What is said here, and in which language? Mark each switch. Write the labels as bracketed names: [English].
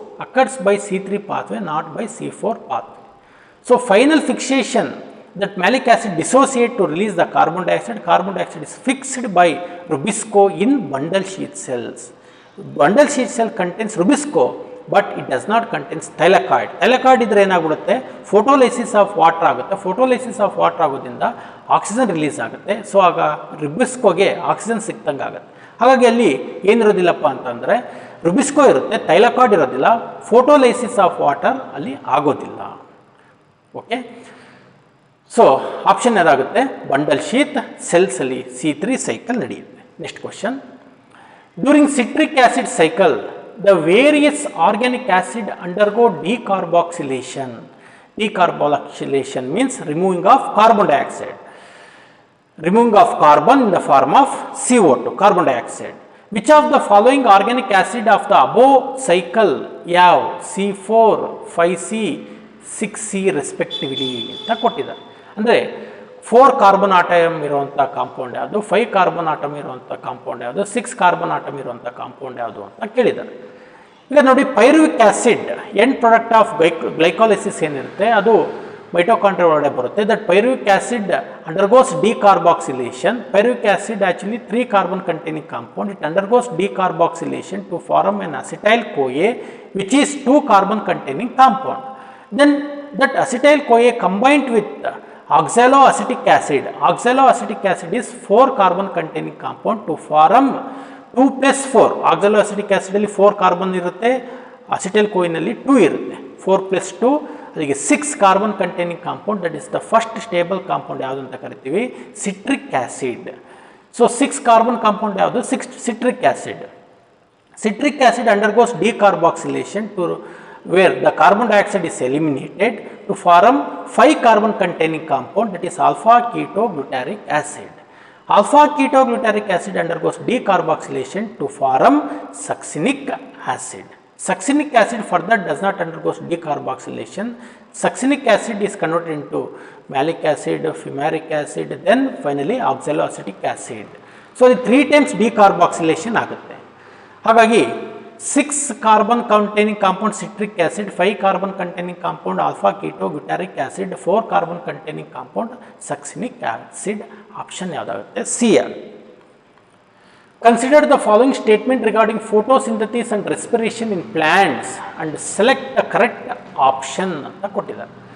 [English] occurs by C3 pathway, not by C4 pathway. So final fixation that malic acid dissociate to release the carbon dioxide is fixed by Rubisco in bundle sheath cells. Bundle sheath cell contains Rubisco, but it does not contain thylakoid. [Kannada] Thylakoid ಇದ್ರೆ ಏನಾಗುತ್ತೆ, photolysis of water ಆಗುತ್ತೆ. Photolysis of water ಆಗೋದ್ರಿಂದ oxygen release ಆಗುತ್ತೆ. So ಆಗ ರುಬಿಸ್ಕೋಗೆ oxygen ಸಿಕ್ತಂಗೆ ಆಗುತ್ತೆ. ಹಾಗಾಗಿ ಅಲ್ಲಿ ಏನಿರೋದಿಲ್ಲಪ್ಪ ಅಂತಂದರೆ ರುಬಿಸ್ಕೋ ಇರುತ್ತೆ, ತೈಲಾಕಾಯ್ಡ್ ಇರೋದಿಲ್ಲ, ಫೋಟೋಲೈಸಿಸ್ ಆಫ್ ವಾಟರ್ ಅಲ್ಲಿ ಆಗೋದಿಲ್ಲ. ಓಕೆ, ಸೊ ಆಪ್ಷನ್ ಏನಾಗುತ್ತೆ, ಬಂಡಲ್ ಶೀತ್ ಸೆಲ್ಸ್ ಅಲ್ಲಿ C3 ಸೈಕಲ್ ನಡೆಯುತ್ತೆ. [English] Next question, during citric acid cycle the various organic acid undergo decarboxylation. Decarboxylation means removing of carbon dioxide, removing of carbon in the form of CO2, carbon dioxide. Which of the following organic acid of the above cycle have C4, 5C, 6C respectively [Kannada] ಅಂತ ಕೊಟ್ಟಿದ್ದಾರೆ. ಅಂದರೆ 4 carbon atom ಇರುವಂಥ compound ಯಾವುದು, 5 carbon atom ಇರುವಂಥ compound ಯಾವುದು, 6 carbon atom ಇರುವಂಥ compound ಯಾವುದು ಅಂತ ಕೇಳಿದ್ದಾರೆ. ಈಗ ನೋಡಿ, [English] pyruvic acid end product of glycolysis [Kannada] ಏನಿರುತ್ತೆ ಅದು [English] mitochondria [Kannada] ಒಳಗಡೆ ಬರುತ್ತೆ. [English] That pyruvic acid undergoes decarboxylation. Pyruvic acid actually 3 carbon containing compound. It undergoes decarboxylation to form an acetyl CoA which is 2 carbon containing compound. Then that acetyl CoA combined with oxaloacetic acid. Oxaloacetic acid is 4 carbon containing compound to form 2 plus 4. [Kannada] Oxaloacetic acid ಅಲ್ಲಿ 4 carbon ಇರುತ್ತೆ, acetyl CoA ನಲ್ಲಿ 2 ಇರುತ್ತೆ. [English] 4 plus 2 ಅದಕ್ಕೆ 6 carbon containing compound. That is the first stable compound [Kannada] ಯಾವುದು ಅಂತ ಕರಿತೀವಿ, [English] Citric acid. So 6 carbon compound ಯಾವುದು, citric acid. Citric acid undergoes decarboxylation to where the carbon dioxide is eliminated to form 5 carbon containing compound, that is alpha ketoglutaric acid. Alpha ketoglutaric acid undergoes decarboxylation to form succinic acid. Succinic acid further does not undergo decarboxylation. Succinic acid is converted into malic acid, fumaric acid, then finally oxaloacetic acid. So the 3 times decarboxylation [Kannada] ಆಗುತ್ತೆ. [English] ಹಾಗಾಗಿ 6 carbon containing compound citric acid, 5 carbon containing compound alpha ketoglutaric acid, 4 carbon containing compound succinic acid. Option [Kannada] ಯಾವುದಾಗುತ್ತೆ, [English] C ಆಗುತ್ತೆ. Consider the following statement regarding photosynthesis and respiration in plants and select the correct option [Kannada] ಅಂತ ಕೊಟ್ಟಿದ್ದಾರೆ.